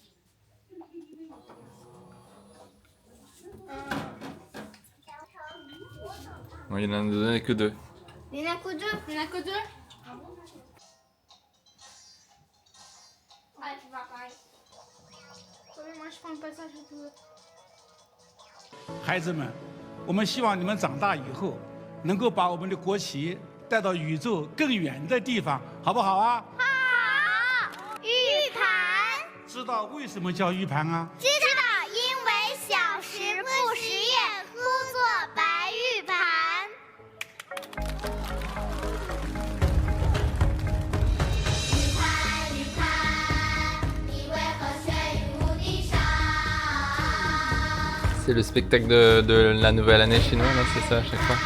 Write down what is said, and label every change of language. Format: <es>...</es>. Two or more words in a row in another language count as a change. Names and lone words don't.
<fr>Bon, il n'en a donné que 2. Il n'y en a que 2. Il n'y en a que 2. Ouais, tu vas pareil. Moi, je prends le passage et tout.</fr> <zh>孩子们，我们希望你们长大以后，能够把我们的国旗带到宇宙更远的地方，好不好啊？好，玉盘。知道为什么叫玉盘啊？知道，因为小时不识月，呼作白玉盘。玉盘，玉盘，你为何悬于陆地上？</zh> <fr>C'est le spectacle de la nouvelle année chinoise, hein, c'est ça à chaque fois.</fr>